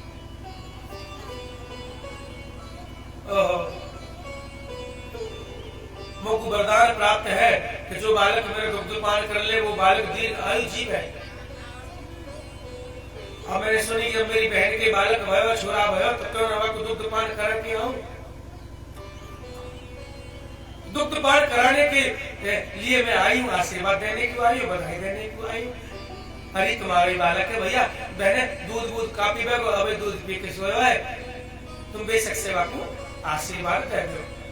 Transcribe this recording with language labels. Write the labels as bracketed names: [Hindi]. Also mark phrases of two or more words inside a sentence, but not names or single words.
[Hindi] मुझको वरदान प्राप्त है कि जो बालक मेरे दुग्धपान कर ले वो बालक दीर्घ आयु जीव है। और मैंने सुनी जब मेरी बहन के बालक [Braj] भयो, छोरा भयो, [Hindi] तो क्यों ना को दुग्धपान करा के आऊं। दुग्धपान कराने के लिए मैं आई हूँ, आशीर्वाद देने की आई हूँ, बधाई देने की आई हूँ। [Braj] अरे तुम्हारी बालक है भैया, बहने दूध बूध काफी बेगो, अबे दूध पी के सोयो है, तुम बेशक सेवा को आशीर्वाद दे दो।